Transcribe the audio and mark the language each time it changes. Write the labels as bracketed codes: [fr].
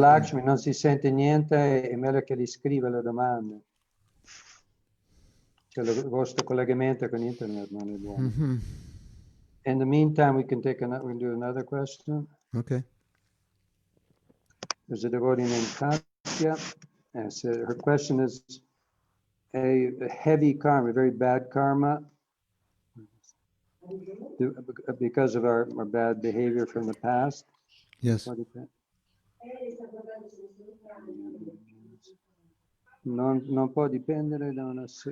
[it] Lakshmi, non si sente niente, è meglio che li scriva le domande. Cioè, il vostro collegamento con internet non è buono. Mhm. [en] In the meantime, we can do another question. Okay. There's a devotee named Katya. And so her question is a heavy karma, very bad karma, because of our bad behavior from the past. Yes. [it] Non può dipendere da una